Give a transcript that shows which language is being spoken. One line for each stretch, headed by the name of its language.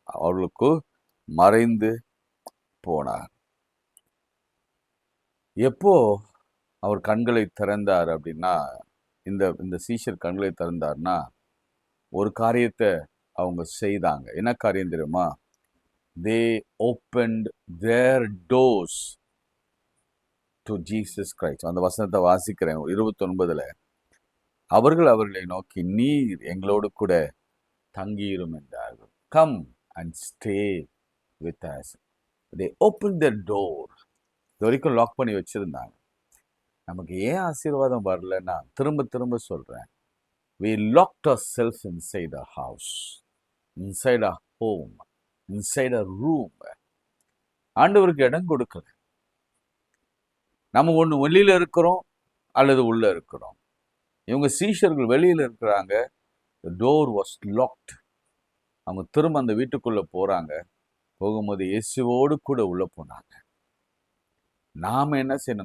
Tamil: அவர்களுக்கு மறைந்து போனார். எப்போ அவர் கண்களை திறந்தார் அப்படின்னா, இந்த சீஷர் கண்களை திறந்தார்னா ஒரு காரியத்தை அவங்க செய்தாங்க. என்ன காரியம் தெரியுமா?
English: they opened their doors to Jesus Christ.
Tamil: அந்த வசனத்தை வாசிக்கிறேன் 29ல. அவர்களை நோக்கி, நீர் எங்களோடு கூட தங்கியிரும் என்றார்கள்.
English: Come and stay with us. they opened their door.
Tamil: இது வரைக்கும் லாக் பண்ணி வச்சிருந்தாங்க. நமக்கு ஏன் ஆசீர்வாதம் வரலன்னா, திரும்ப சொல்றேன்,
English: we locked ourselves inside our house, inside our home, inside our room.
Tamil: ஆண்டவருக்கு இடம் கொடுக்கல. நம்ம ஒன்று வெளியில இருக்கிறோம் அல்லது உள்ள இருக்கிறோம். இவங்க சீஷர்கள் வெளியில இருக்கிறாங்க.
English: the door was locked.
Tamil: அவங்க திரும்ப அந்த வீட்டுக்குள்ள போறாங்க. போகும்போது இயேசுவோடு கூட உள்ள போனாங்க. நாம என்ன செய்யணும்?